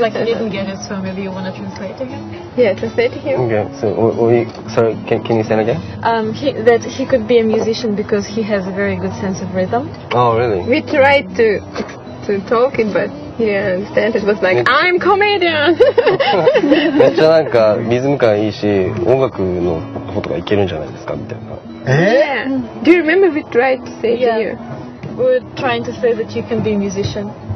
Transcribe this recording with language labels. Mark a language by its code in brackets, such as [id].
[en] like he didn't get it, so maybe you want to translate to him. Yeah, translate to him. Okay, so sorry, can you say it again? That he could be a musician because he has a very good sense of rhythm. Oh, really? We tried to talk it, but he didn't understand. It was like, I'm comedian. [ja] めっちゃなんかリズム感いいし、音楽のことがいけるんじゃないですかみたいな。え [en] Yeah. Do you remember we tried to say Yeah. to you? We were trying to say that you can be a musician.